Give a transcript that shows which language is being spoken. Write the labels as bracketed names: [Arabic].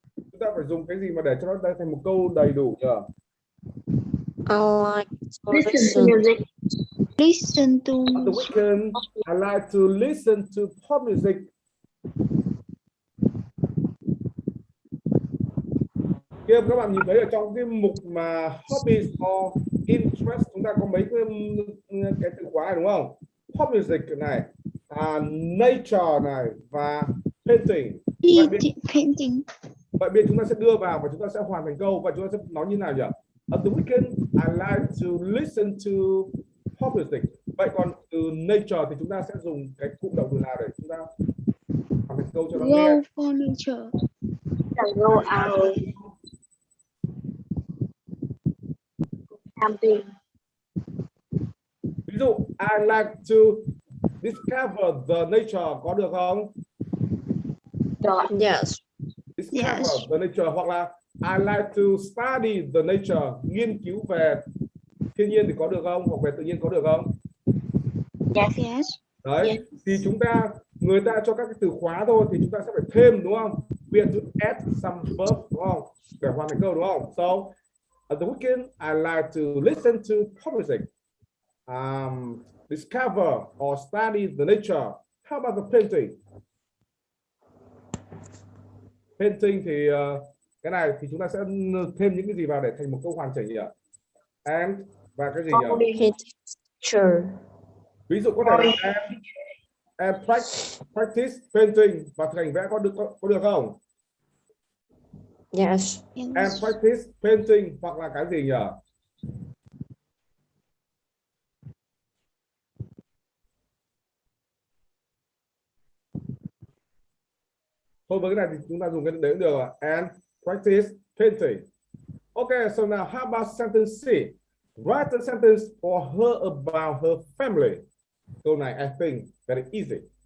[Vietnamese] chúng ta phải dùng cái gì mà để cho nó ra thành một câu đầy đủ nhỉ? [English] I like to Listen to music. Listen to On the weekend, I like to listen to pop music. [Vietnamese] Kia các bạn nhìn thấy ở trong cái mục mà hobbies or interest, chúng ta có mấy cái từ khóa này đúng không? Pop music này, nature này và painting. [English] painting. [Vietnamese] Vậy bây giờ chúng ta sẽ đưa vào và chúng ta sẽ hoàn thành câu và chúng ta sẽ nói như nào nhỉ? [English] On the weekend, I like to listen to pop music. [Vietnamese] Vậy còn từ nature thì chúng ta sẽ dùng cái cụm động từ nào để chúng ta hoàn thành câu cho nó nghe? [English] Go for nature. Go out. Camping. [Vietnamese] Ví dụ, [English] I like to discover the nature, [Vietnamese] có được không? Được. [English] yes. Discover the nature, [Vietnamese] hoặc là [English] I like to study the nature, [Vietnamese] nghiên cứu về thiên nhiên thì có được không? Hoặc về tự nhiên có được không? [English] Yes. [Vietnamese] Đấy, thì người ta cho các cái từ khóa thôi thì chúng ta sẽ phải thêm đúng không? [English] We have to add some verb [Vietnamese] đúng không? Để hoàn thành câu đúng không? [English] So, at the weekend, I like to listen to pop music, discover or study the nature. How about the painting? [Vietnamese] Painting thì cái này thì chúng ta sẽ thêm những cái gì vào để thành một câu hoàn chỉnh nhỉ? And và cái gì nhỉ? [English] Picture. [Vietnamese] Ví dụ có thể là [English] and practice painting [Vietnamese] và thực hành vẽ có được không? [English] Yes. And practice painting [Vietnamese] hoặc là cái gì nhỉ? Thôi với cái này thì chúng ta dùng cái đấy cũng được rồi. [English] And practice painting. Okay, so now how about sentence C? Write a sentence for her about her family. [Vietnamese] Câu này [English] I think very easy.